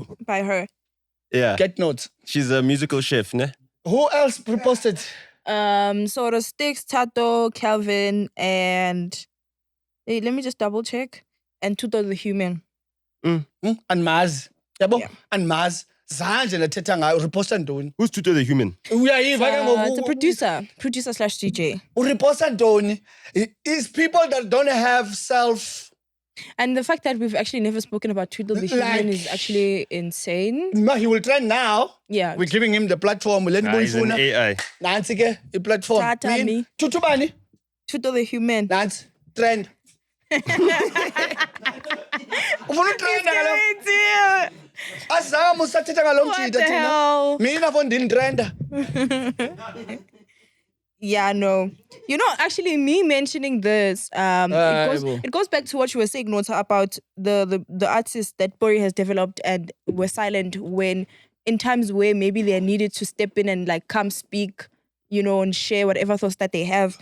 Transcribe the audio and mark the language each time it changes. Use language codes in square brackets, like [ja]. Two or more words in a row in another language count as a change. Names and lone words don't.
[en] by her. Yeah. Get notes. She's a musical chef, ne? Who else reposted? Sort of Sticks, Tato, Kelvin, and let me just double check. And Tuto the Human. And Maz. Yabo? Yeah. And Maz. [xh] Zanje lethetha ngayo reposta ntoni? [en] Who's Tuto the Human? [xh] Uyayiva ke ngoku. [en] It's a producer/DJ. [xh] Ureposta ntoni? [en] Is people that don't have self. And the fact that we've actually never spoken about Tuto the Human is actually insane. No, he will trend now. Yeah. We're giving him the platform. He's an AI. [xh] Nansi ke i-platform. Tata me. Tutu bani? [en] Tuto the Human. [xh] Nansi trend. Ufuna utrenda kaloku. Azama usathetha ngalo mjida thina. Mina fo ndintrenda. [en] Yeah, no. You know, actually, me mentioning this, it goes back to what you were saying, Nota, about the artists that Bori has developed and were silent when, in times where maybe they needed to step in and like come speak, you know, and share whatever thoughts that they have.